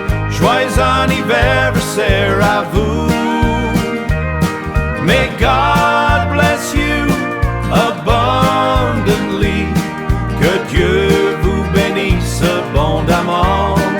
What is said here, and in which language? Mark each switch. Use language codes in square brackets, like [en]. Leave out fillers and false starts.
[fr] Joyeux anniversaire à vous. [en] May God bless you abundantly. [fr] Que Dieu vous bénisse abondamment.